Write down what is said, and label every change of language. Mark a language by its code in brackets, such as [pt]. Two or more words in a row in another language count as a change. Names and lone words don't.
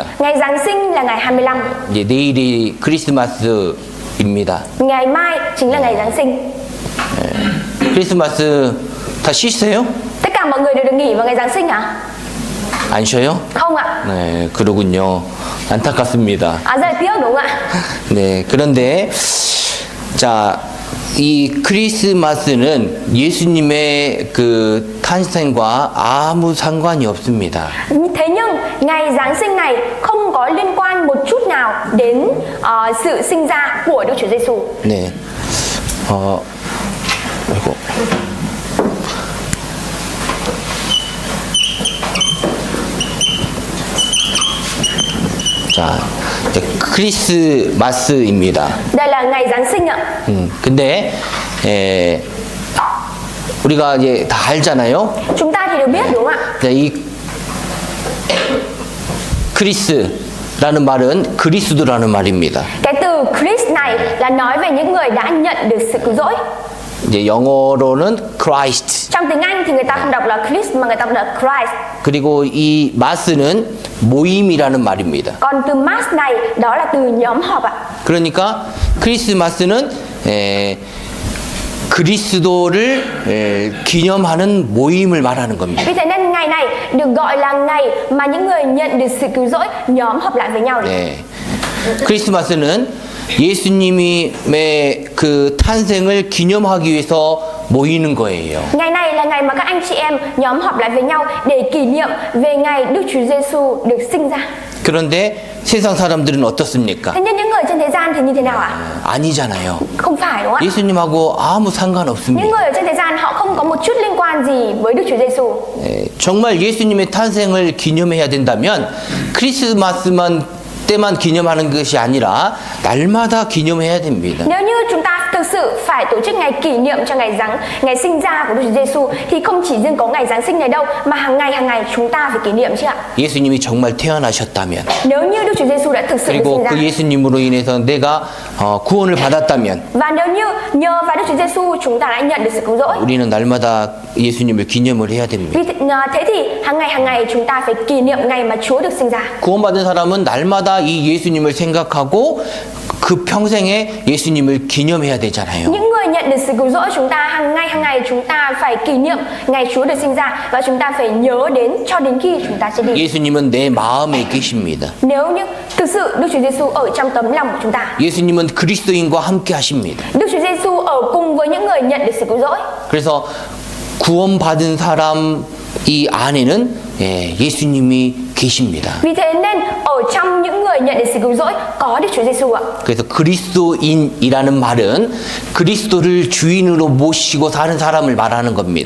[vi] Ngày Giáng sinh là ngày 25. [ko] 이제 내일이 크리스마스입니다. [vi] Ngày mai chính là ngày Giáng sinh. [ko] 크리스마스 다 쉬세요? [vi] Tất cả mọi người đều được nghỉ vào ngày Giáng sinh hả? [ko] 안 쉬어요? [vi] Không ạ. [ko] 네, 그러군요. 안타깝습니다. [vi] Rất là tiếc đúng không ạ? [ko] 네, 그런데 자, 이 크리스마스는 예수님의 그 탄생과 아무 상관이 없습니다. [vi] Thế nhưng ngày Giáng sinh này không có liên quan một chút nào đến sự sinh ra của Đức Chúa Giêsu. [ko] 네, 아이고. 자, 이제 크리스마스입니다. [vi] Đây là ngày Giáng sinh ạ. [ko] 근데 우리가 이제 다 알잖아요. [vi] Chúng ta thì đều biết đúng không ạ? [ko] 자, 이 크리스라는 말은 그리스도라는 말입니다. [vi] Cái từ Christ này là nói về những người đã nhận được sự cứu rỗi. [ko] 이제 영어로는 Christ. [vi] Trong tiếng Anh thì người ta không đọc là Christ mà người ta đọc là Christ. [ko] 그리고 이 마스는 모임이라는 말입니다. [vi] Còn từ mass này đó là từ nhóm họp ạ. [ko] 그러니까 크리스마스는 그리스도를 기념하는 모임을 말하는 겁니다. [vi] Vì thế nên ngày này được gọi là ngày mà những người nhận được sự cứu rỗi nhóm họp lại với nhau. [ko] 네. 크리스마스는 예수님의 그 탄생을 기념하기 위해서 모이는 거예요. [vi] Ngày này là ngày mà các anh chị em nhóm họp lại với nhau để kỷ niệm về ngày Đức Chúa Giêsu được sinh ra. [ko] 그런데 세상 사람들은 어떻습니까? [vi] Thế nhưng những người trên thế gian thì như thế nào ạ? [ko] 아니잖아요. [vi] Không phải đúng không ạ? [ko] 예수님하고 아무 [vi] Những [ko] 상관없습니다. [vi] người ở trên thế gian họ không có một chút liên quan gì với Đức Chúa Giêsu. [ko] 정말 예수님의 탄생을 기념해야 된다면 크리스마스만 때만 기념하는 것이 아니라 날마다 기념해야 됩니다. [vi] Nếu như chúng ta thực sự phải tổ chức ngày kỷ niệm cho ngày sinh ra của Đức Chúa Giêsu thì không chỉ riêng có ngày Giáng sinh này đâu mà hàng ngày chúng ta phải kỷ niệm chứ ạ. [ko] 예수님이 정말 태어나셨다면 [vi] Nếu như Đức Chúa Giêsu đã thực sự được [ko] 그리고 [vi] sinh ra [ko] 그 예수님으로 인해서 내가 구원을 받았다면 [vi] và nếu như nhờ vào Đức Chúa Giêsu chúng ta đã nhận được sự cứu rỗi. [ko] 우리는 날마다 예수님을 기념을 해야 됩니다. [vi] Thế thì hàng ngày chúng ta phải kỷ niệm ngày mà Chúa được sinh ra. [ko] 구원받은 사람은 날마다 이 예수님을 생각하고 그 평생에 예수님을 기념해야 되잖아요. [vi] Những người nhận được sự cứu rỗi chúng ta hàng ngày chúng ta phải kỷ niệm ngày Chúa được sinh ra và chúng ta phải nhớ đến cho đến khi chúng ta chết đi. [ko] 예수님은 내 마음에 계십니다. [vi] Nếu như thực sự Đức Chúa Giêsu ở trong tấm lòng của chúng ta. [ko] 예수님은 그리스도인과 함께 하십니다. [vi] Đức Chúa Giêsu ở cùng với những người nhận được sự cứu rỗi. [ko] 그래서 구원받은 사람 이 안에는 예수님이 계십니다. [vi] Vì thế nên ở trong những người nhận được sự cứu rỗi có Đức Chúa Giêsu ạ. [ko] 그래서 그리스도인이라는 말은 그리스도를 주인으로 모시고 사는 사람을 말하는 겁니다.